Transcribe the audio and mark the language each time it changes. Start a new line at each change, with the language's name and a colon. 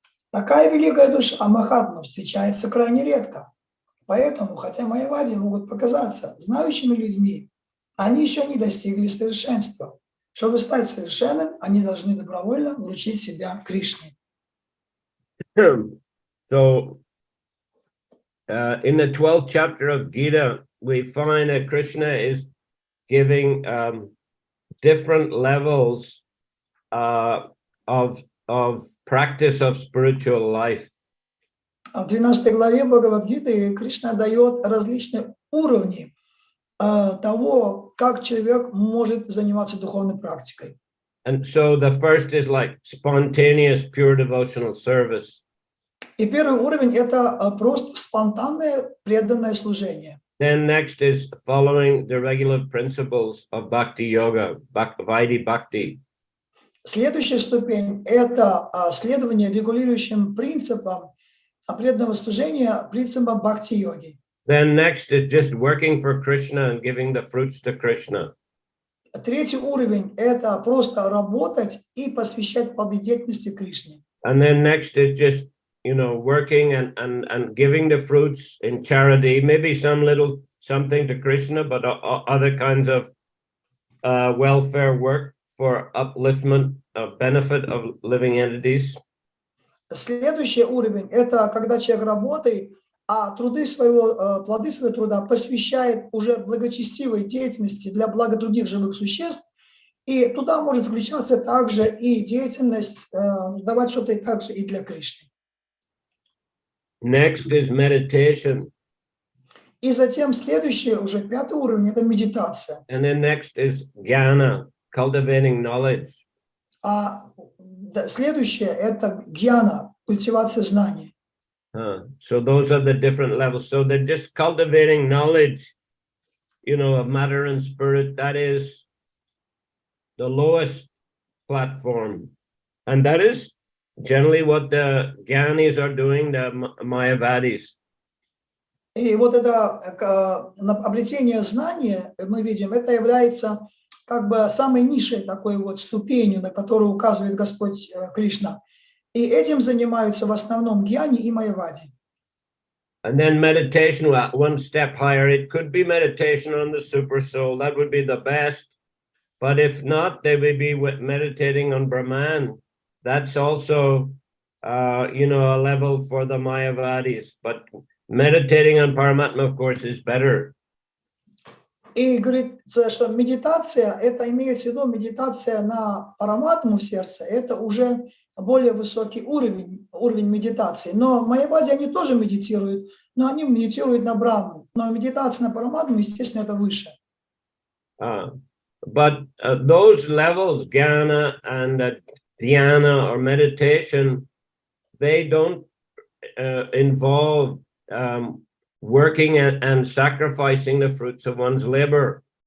Russian: Такая великая душа Махатма встречается крайне редко. Поэтому, хотя майявади могут показаться знающими людьми, они еще не достигли совершенства. Чтобы стать совершенным, они должны добровольно вручить себя Кришне.
English: So, in the 12th chapter of Gita, we find that Krishna is giving different levels of practice of spiritual life.
Russian: В 12 главе Бхагавад-гиты Кришна дает различные уровни того, как человек может заниматься духовной практикой.
English: And so the first is like spontaneous, pure devotional service.
Russian: И первый уровень – это просто спонтанное преданное служение.
English: Then next is following the regular principles of bhakti yoga, Vaidhi bhakti.
Russian: Следующая ступень – это следование регулирующим принципам преданного служения, принципам бхакти-йоги.
English: Then next is just working for Krishna and giving the fruits to Krishna.
Russian: Третий уровень – это просто работать и посвящать плоды деятельности Кришне.
English: And then next is just, working and giving the fruits in charity, maybe some little something to Krishna, but other kinds of welfare work for upliftment of benefit of living entities.
Russian: Следующий уровень – это когда человек работает а плоды своего труда посвящает уже благочестивой деятельности для блага других живых существ, и туда может включаться также и деятельность, давать что-то и также и для Кришны.
English: Next is meditation.
Russian: И затем следующий, уже 5-й уровень, это медитация.
English: And then next is jnana, cultivating knowledge.
Russian: А следующее это гьяна, культивация знаний.
English: So those are the different levels. So they're just cultivating knowledge, of matter and spirit. That is the lowest platform. And that is generally what the Gyanis are doing, the Mayavadis.
Russian: И вот это обретение знания, мы видим, это является как бы самой низшей такой вот ступенью, на которую указывает Господь Кришна. И этим занимаются в основном гьяни и майявади.
English: And then meditation, one step higher, it could be meditation on the super soul. That would be the best. But if not, they will be meditating on Brahman. That's also, a level for the Mayavadis. But meditating on Paramatma, of course, is better.
Russian: И говорится, что медитация, это имеется в виду медитация на параматму в сердце, это уже более высокий уровень медитации. Но майявади, они тоже медитируют, но они медитируют на Брахман. Но медитация на параматму, естественно, это выше.
English: But those levels, jnana and dhyana or meditation, they don't involve working and sacrificing the fruits of one's labor.